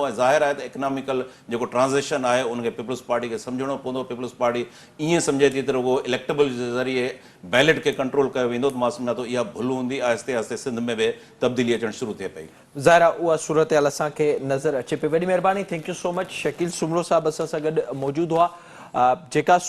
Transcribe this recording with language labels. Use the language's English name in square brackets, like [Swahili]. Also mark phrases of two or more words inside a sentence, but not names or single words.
[Sindhi] ऐं ज़ाहिर आहे त इकनॉमिकल जेको ट्रांज़ेक्शन आहे उनखे पीपल्स पार्टी खे सम्झणो पवंदो। पीपल्स पार्टी ईअं सम्झे थी त रुगो इलेक्टेबल जे ज़रिए बैलेट खे कंट्रोल कयो वेंदो, त मां सम्झां थो इहा भुल हूंदी। आहिस्ते आहिस्ते सिंध में बि तब्दीली अचणु शुरू थिए पई। ज़ाहिरा उहा सूरत हाल असांखे नज़र अचे पई। वॾी महिरबानी, [English] thank you so much. [Sindhi] शकील सुमरो साहब असां सां गॾु मौजूदु हुआ। जेका